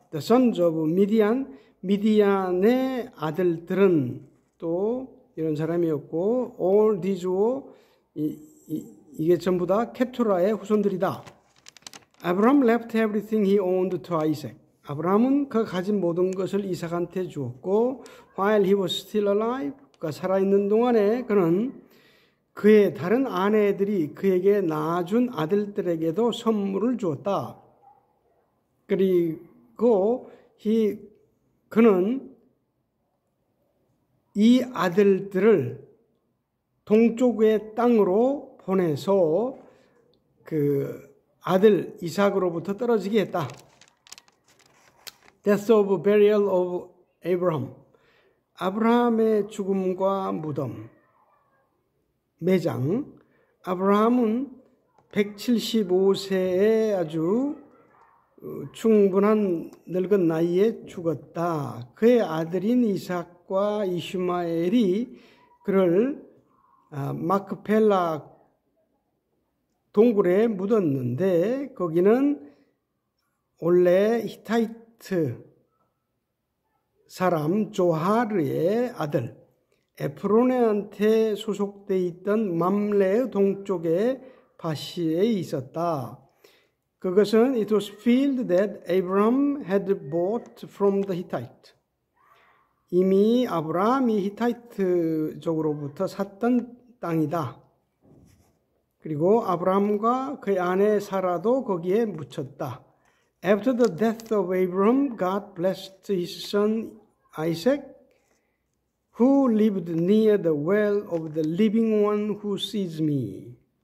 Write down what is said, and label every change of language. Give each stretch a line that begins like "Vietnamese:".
English: The sons of Midian,
Korean: 미디안의 아들들은 또 이런 사람이었고
English: all these were
Korean: 이게 전부 다 케투라의 후손들이다.
English: Abraham left everything he owned to Isaac.
Korean: 아브라함은 그가 가진 모든 것을 이삭한테 주었고
English: while he was still alive,
Korean: 그가 살아있는 동안에 그는 그의 다른 아내들이 그에게 낳아준 아들들에게도 선물을 주었다. 그리고 그는 이 아들들을 동쪽의 땅으로 보내서 그 아들 이삭으로부터 떨어지게 했다.
English: Death of burial of Abraham.
Korean: 아브라함의 죽음과 무덤. 매장. 아브라함은 175세에 아주 충분한 늙은 나이에 죽었다. 그의 아들인 이삭과 이슈마엘이 그를 마크펠라 동굴에 묻었는데 거기는 원래 히타이트 사람 조하르의 아들 에프론한테 소속되어 있던 맘레의 동쪽의 바시에 있었다. 그것은
English: it was field that Abraham had bought from the Hittite.
Korean: 이미 아브라함이 히타이트 쪽으로부터 샀던 땅이다. 그리고 아브라함과 그의 아내 사라도 거기에 묻혔다.
English: After the death of Abraham, God blessed his son Isaac, who lived near the well of the living one who sees me.